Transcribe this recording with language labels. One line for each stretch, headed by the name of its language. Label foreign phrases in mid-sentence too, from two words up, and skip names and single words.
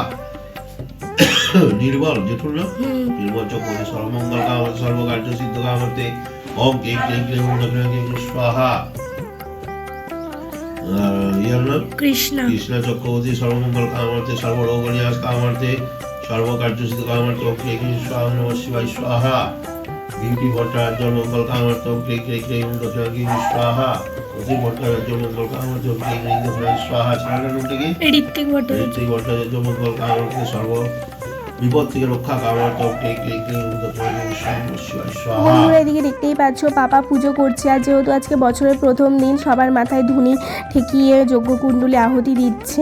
Sanskrit: निर्मल
Bangla: জেঠুর না
Sanskrit: निर्मल चक्रवर्ती सर्वमंगल कामार्थे सर्वकार्य सिद्ध कामार्थे ओम क्लीं क्लीं क्लीं ओम दक्षिणाय स्वाहा। कृष्ण चक्रवर्ती सर्वमंगल कामार्थे सर्वरोग नियास कामार्थे सर्वकार्य सिद्ध कामार्थे ओम क्लीं क्लीं स्वाहा नमः शिवाय स्वाहा। ब्यूटी भट्टाचार्य मंगल कामार्थे ओम क्लीं क्लीं क्लीं ओम दक्षिणाय स्वाहा। অতি ভট্টাচার্য মঙ্গল কামার্থে ওম ক্লীং ক্লীং দক্ষিণায় স্বাহা।
Bangla: ছাড়ানোর নামটা কি?
Sanskrit: ঋত্বিক ভট্টাচার্য মঙ্গল কামার্থে সর্ব
Bangla: বিপদ থেকে রক্ষা
Sanskrit: কামার্থে ওম ক্লীং ক্লীং ক্লীং দক্ষিণায় স্বাহা।
Bangla: বন্ধুরা, এদিকে দেখতেই পাচ্ছ পাপা পুজো করছে। আর যেহেতু আজকে বছরের প্রথম দিন, সবার মাথায় ধুনি ঠেকিয়ে যজ্ঞকুণ্ডলে আহুতি দিচ্ছে।